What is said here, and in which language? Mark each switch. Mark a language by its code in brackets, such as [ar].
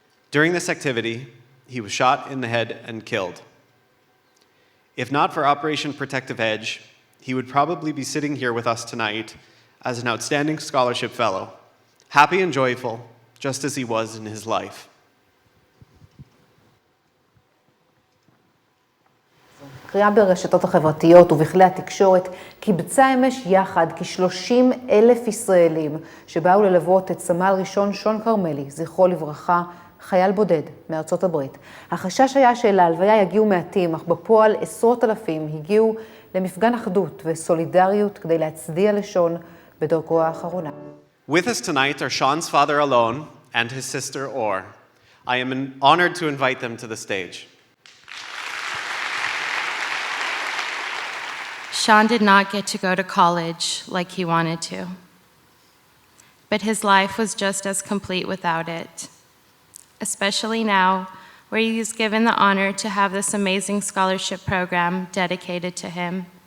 [en] During this activity, he was shot in the head and killed. If not for Operation Protective Edge, he would probably be sitting here with us tonight as an outstanding scholarship fellow, happy and joyful, just as he was in his life. [he] קריאה ברשתות החברתיות ובכלי התקשורת קיבצה אמש יחד כ-30,000 ישראלים שבאו ללוות את סמל ראשון שון כרמלי, זכרו לברכה, חייל בודד מארצות הברית. החשש היה שלהלוויה יגיעו מעטים, אך בפועל עשרות אלפים הגיעו למפגן אחדות וסולידריות כדי להצדיע לשון בדרכו האחרונה. [en] With us tonight are Sean's father Alon and his sister Or. I am honored to invite them to the stage. Sean did not get to go to college like he wanted to, but his life was just as complete without it, especially now where he is given the honor to have this amazing scholarship program dedicated to him.